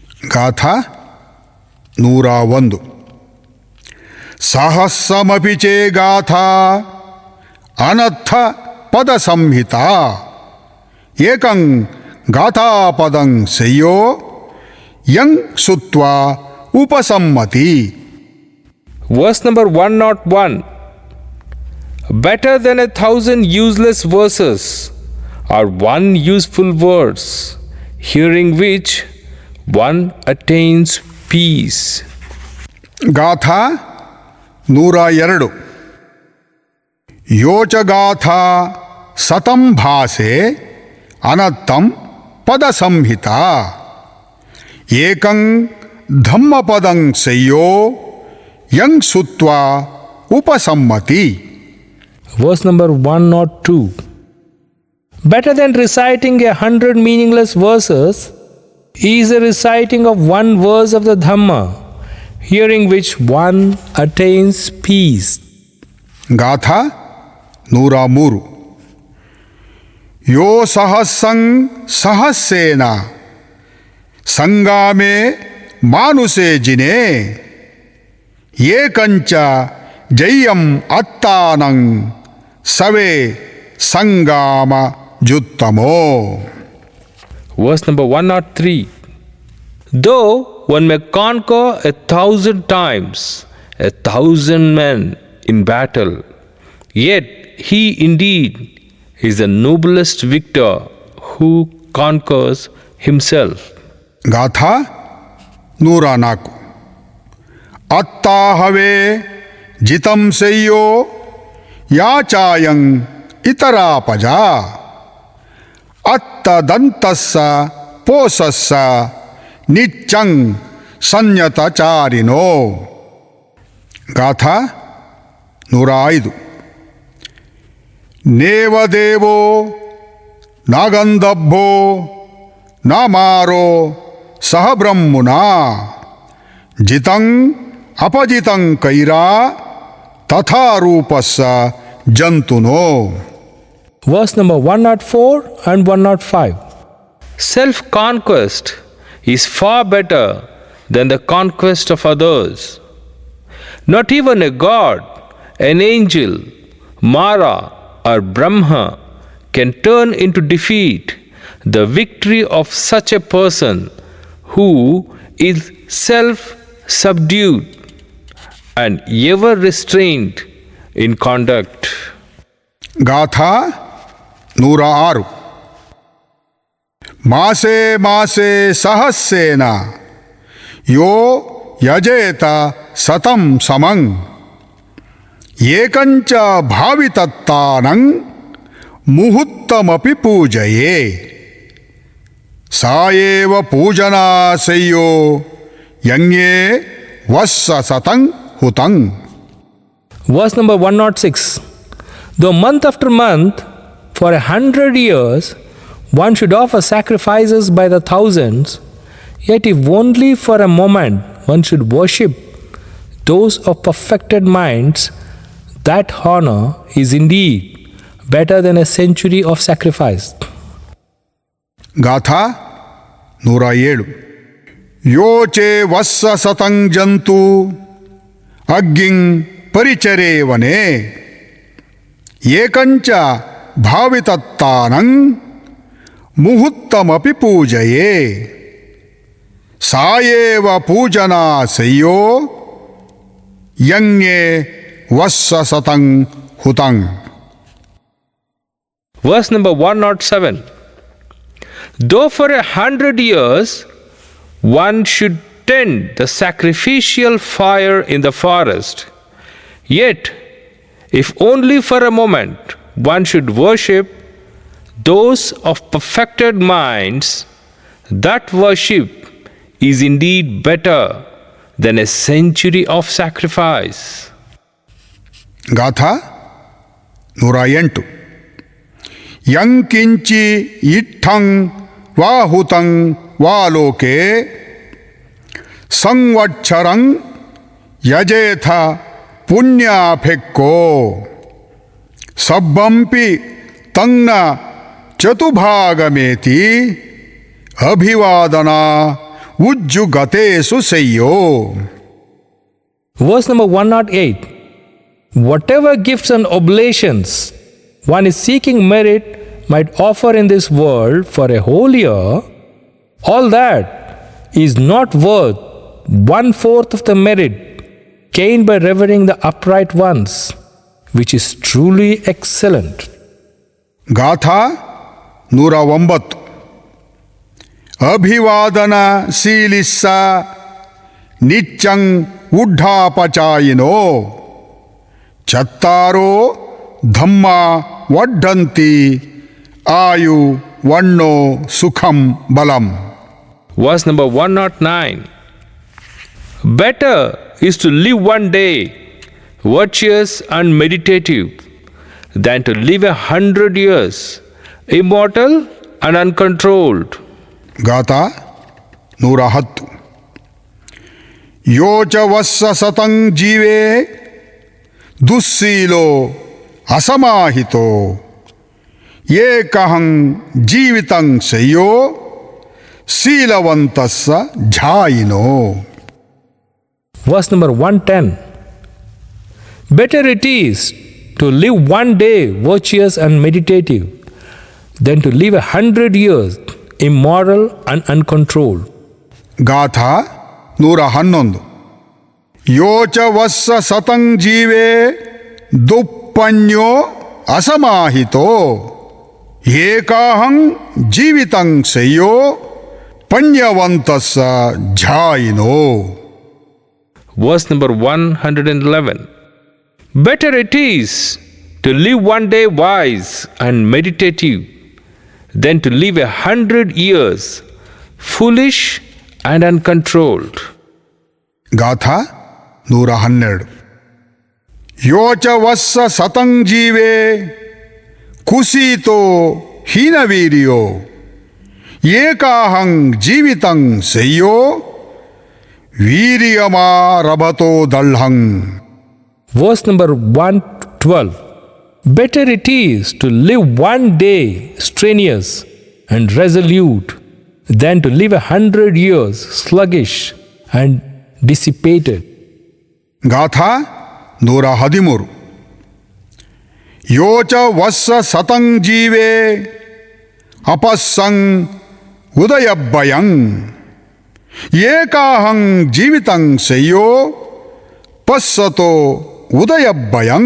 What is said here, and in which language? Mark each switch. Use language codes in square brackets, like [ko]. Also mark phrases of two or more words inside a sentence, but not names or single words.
[pi] ಗಾಥಾ 101. ಸಹಸ್ರಮಪಿ ಚೇ ಗಾಥಾ ಅನರ್ಥ ಪದ ಸಂಹಿತಾ ಏಕಂ ಗಾಥಾಪದಂ ಸಯ್ಯೋ ಯಂ ಸುತ್ವಾ ಉಪಸಮ್ಮತಿ. [en] Verse number 101. Better than 1,000 useless verses are one useful verse, hearing which one attains peace. [pi] ಗಾಥಾ 102. ಯೋಚ ಗಾಥಾ ಸತಂ ಭಾಸೆ ಅನರ್ಥಂ ಪದ ಸಂಹಿತಾ ಏಕಂ ಧಮ್ಮಪದಂ ಸಯ್ಯೋ ಯಂ ಸುತ್ವಾ ಉಪಸಮ್ಮತಿ. [en] Verse number 102. Better than reciting 100 meaningless verses is the reciting of one verse of the Dhamma, hearing which one attains peace. [pi] ಗಾಥಾ 103. ಯೋ ಸಹಸ್ರಂ ಸಹಸ್ರೇನ ಸಂಗಾಮೇ ಮಾನುಷೇ ಜಿನೇ ಏಕಂಚ ಜಯ್ಯಂ ಅತ್ತಾನಂ ಸವೇ ಸಂಗಾಮ ಜುತ್ತಮೋ. [en] Verse number 103. Though one may conquer 1,000 times 1,000 men in battle, yet he indeed is the noblest victor who conquers himself. [pi] ಗಾಥಾ 104. ಅತ್ತಾಹವೇ ಜಿತಂ ಸಯ್ಯೋ ಯಾಚಾಯಂ ಇತರಾಪಜ ಅತ್ತದಂತಸ್ಸ ಪೋಸಸ್ಸ ನಿಚ್ಚಂ ಸಂಯತಚಾರಿನೋ. ಗಾಥಾ 105. ನೇವದೇವೋ ನಾಗಂಧಬ್ಬೋ ನಾಮಾರೋ ಸಹ ಬ್ರಹ್ಮುನಾ ಜಿತಂ ಅಪಜಿತಂ ಕೈರಾ ತಥಾ ರೂಪಸ್ಸ ಜಂತುನೋ. [en] Verse number 104 and 105. Self-conquest is far better than the conquest of others. Not even a god, an angel, Mara or Brahma can turn into defeat the victory of such a person who is self-subdued and ever restrained in conduct. [pi] ಗಾಥಾ 106. ಮಾಸೇ ಮಾಸೇ ಸಹಸ್ರೇನ ಯೋ ಯಜೇತ ಸತಂ ಸಮಂ ಏಕಂಚ ಭಾವಿತತ್ತಾನಂ ಮುಹೂರ್ತಮಪಿ ಪೂಜಯೇ ಸಾಯೇವ ಪೂಜನಾ ಸಯ್ಯೋ ಯಂಗೇ ವಸ್ಸ ಸತಂ ಹುತಂ. [en] Verse number 106. Though month after month, for 100 years, one should offer sacrifices by the thousands, yet if only for a moment one should worship those of perfected minds, that honor is indeed better than a century of sacrifice. [pi] ಗಾಥಾ 107. ಯೋಚೆ ವಸ್ಸ ಸತಂ ಜಂತು ಅಗ್ಗಿಂ ಪರಿಚರೇವನೆ ಏಕಂಚ ಭಾವಿತತ್ತಾನಂ ಮುಹೂರ್ತಮಪಿ ಪೂಜಯೇ ಸಾಯೇವ ಪೂಜನಾ ಸಯ್ಯೋ ಯಂಗೇ ವಸ್ಸ ಸತಂ ಹುತಂ. [en] Verse number 107. Though for 100 years one should tend the sacrificial fire in the forest, yet if only for a moment one should worship those of perfected minds, that worship is indeed better than a century of sacrifice. [pi] ಗಾಥಾ 108. ಯಂಕಿಂಚಿ ಇಟ್ಟಂ ವಾಹುತಂ ವಾಲೋಕೆ ಸಂವತ್ಸರಂ ಯಜೇಥ ಪುಣ್ಯಾಫೆಕ್ಕೋ ಸಬ್ಬಂಪಿ ತಂಗ್ನ ಚತುಭಾಗಮೇತಿ ಅಭಿವಾದನ ಉಜ್ಜು ಗತೇಸು ಸೆಯ್ಯೋ. [en] Verse number 108. Whatever gifts and oblations one is seeking merit might offer in this world for a whole year, all that is not worth 1/4 of the merit gained by revering the upright ones, which is truly excellent. [pi] ಗಾಥಾ 109. ಅಭಿವಾದನ ಶೀಲಿಸ್ಸ ನಿಚ್ಚಂ ಉಡ್ಢಾಪಚಾಯಿನೋ ಚತ್ತಾರೋ ಧಮ್ಮ ವಡ್ಡಂತಿ ಆಯು ವಣ್ಣೋ ಸುಖಂ ಬಲಂ. [en] Verse number 109. Better is to live one day virtuous and meditative than to live 100 years immortal and uncontrolled. [pi] ಗಾಥಾ 110. ಯೋಚ ವಸ್ಸ ಸತಂ ಜೀವೇ ದುಸ್ಸೀಲೋ ಅಸಮಾಹಿತೋ ಏಕಹಂ ಜೀವಿತಂ ಸೆಯ್ಯೋ ಶೀಲವಂತಸ್ಸ ಝಾಯಿನೋ. [en] Verse number 110. Better it is to live one day virtuous and meditative than to live 100 years immoral and uncontrolled. [pi] ಗಾಥಾ 111. ಯೋಚ ವಸ್ಸ ಸತಂ ಜೀವೇ ದುಪ್ಪನ್ಯೋ ಅಸಮಾಹಿತೋ ಏಕಾಹಂ ಜೀವಿತಂ ಸೆಯ್ಯೋ ಪಣ್ಯವಂತಸ್ಸ ಝಾಯಿನೋ. [en] Verse number 111. Better it is to live one day wise and meditative than to live 100 years foolish and uncontrolled. [pi] ಗಾಥಾ 112. ಯೋಚ ವಸ್ಸ ಸತಂ ಜೀವೇ ಕುಸೀತೋ ಹೀನವೀರ್ಯೋ ಏಕಾಹಂ ಜೀವಿತಂ ಸೆಯ್ಯೋ ವೀರ್ಯಮಾರಭತೋ ದಳ್ಹಂ. [en] Verse number 112. Better it is to live one day strenuous and resolute than to live 100 years sluggish and dissipated. [pi] ಗಾಥಾ 113. ಯೋಚ ವಸ್ಸ ಸತಂ ಜೀವೇ ಅಪಸ್ಸಂ ಉದಯಬ್ಬಯಂ ಏಕಾಹಂ ಜೀವಿತಂ ಸೆಯ್ಯೋ ಪಸ್ಸತೋ ಉದಯಬ್ಬಯಂ.